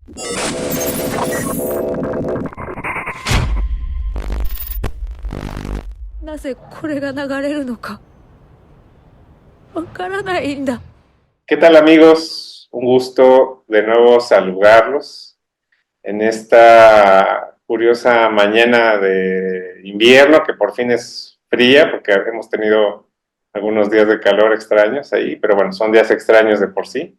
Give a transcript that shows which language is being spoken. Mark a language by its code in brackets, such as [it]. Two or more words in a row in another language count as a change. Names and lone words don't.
[ja] なぜこれが流れるのかわからないんだ。 [es] ¿Qué tal amigos? Un gusto de nuevo saludarlos en esta curiosa mañana de invierno que por fin es fría porque hemos tenido algunos días de calor extraños ahí, pero bueno, son días extraños de por sí.